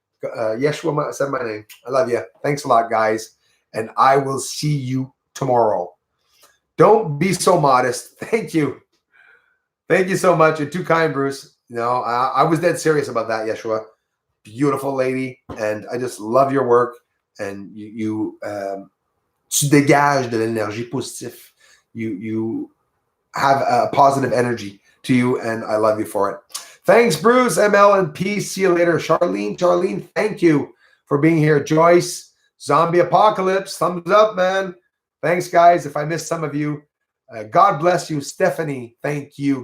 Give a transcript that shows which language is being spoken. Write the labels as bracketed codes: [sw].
[en] Yeshua said my name. I love you. Thanks a lot, guys. And I will see you tomorrow. Don't be so modest. Thank you. Thank you so much. You're too kind, Bruce. I was dead serious about that, Yeshua. Beautiful lady. And I just love your work. [fr] And tu dégages de l'énergie positive. [en] You have a positive energy to you, and I love you for it. Thanks, Bruce, ML, and P. See you later. Charlene, thank you for being here. Joyce, Zombie Apocalypse, thumbs up, man. Thanks, guys. If I missed some of you, God bless you. Stephanie, thank you.